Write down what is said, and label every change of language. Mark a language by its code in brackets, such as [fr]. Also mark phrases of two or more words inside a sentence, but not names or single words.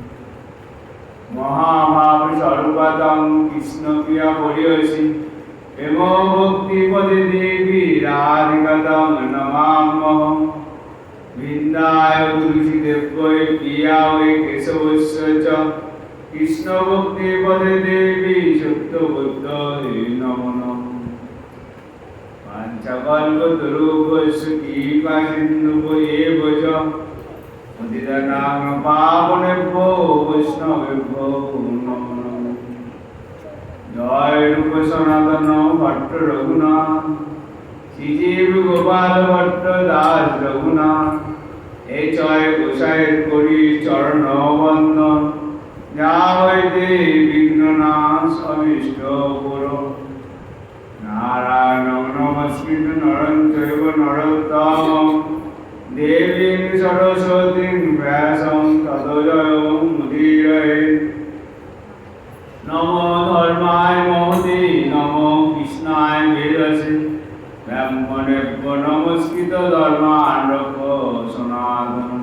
[sa] মহাভাবস্বরূপতং কৃষ্ণপ্রিয়া পরিয়সী হেম ভক্তিপদে দেবী রাধিকাতং নমাম্যহম বৃন্দায় তুলসীদেব্যৈ প্রিয়ায় কেশবস্য চ কৃষ্ণ ভক্তিপদে দেবী সত্যবুদ্ধয়ে নমো নমঃ পাঞ্চকল্পতরুভ্যশ্চ কৃপাসিন্ধুভ্যেব চ পতিতানাং পাবনেভ্যো বৈষ্ণবেভ্যো নমো নমঃ জয় [bn] রূপ সনাতন ভট্ট রঘুনাথ শ্রীজীব গোপাল ভট্ট দাস রঘুনাথ এ জয় গোসাইয়ের করি চরণ বন্দন যা হইতে বিঘ্ননাশ অভীষ্ট পুরো [sa] নারায়ণ নমস্কৃত নরং চৈব নরোত্তমং দেবীং সরস্বতীং ব্যাসং ততো জয়মুদীরয়ে নমো ধর্মায় মহতে নমো কৃষ্ণায় বেদসে ব্রাহ্মণেভ্য নমস্কৃত ধর্মাণরক্ষ সনাতনম